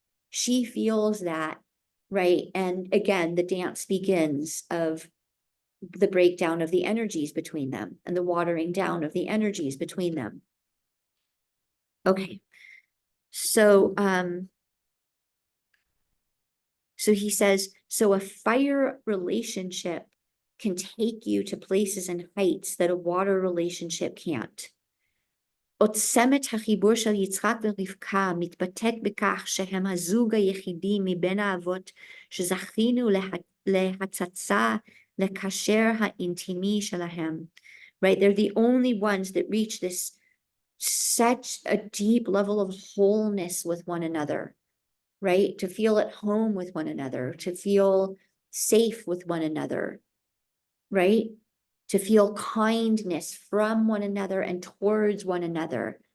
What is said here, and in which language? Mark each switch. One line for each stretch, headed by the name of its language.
English: She feels that, right? And again, the dance begins of the breakdown of the energies between them and the watering down of the energies between them. Okay. So he says, so a fire relationship can take you to places and heights that a water relationship can't.
Hebrew: עוצמת החיבור של יצחק ורבקה מתבטאת בכך שהם הזוג היחידי מבין האבות שזכינו להצצה לקשר האינטימי שלהם.
English: Right? They're the only ones that reach this such a deep level of wholeness with one another, right? To feel at home with one another, to feel safe with one another, right? To feel kindness from one another and towards one another.